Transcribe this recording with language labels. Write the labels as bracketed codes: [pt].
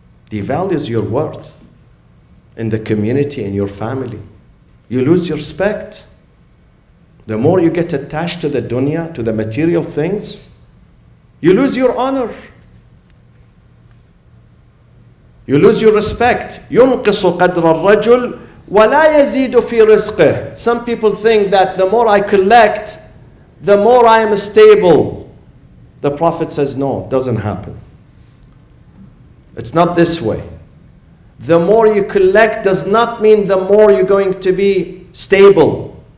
[en] Devalues your worth in the community, in your family. You lose your respect. The more you get attached to the dunya, to the material things, you lose your honor. You lose your respect. [ar] ينقص قدر الرجل ولا يزيد في رزقه. [en] Some people think that the more I collect, the more I am stable. The Prophet says, no, it doesn't happen. It's not this way. The more you collect does not mean the more you're going to be stable.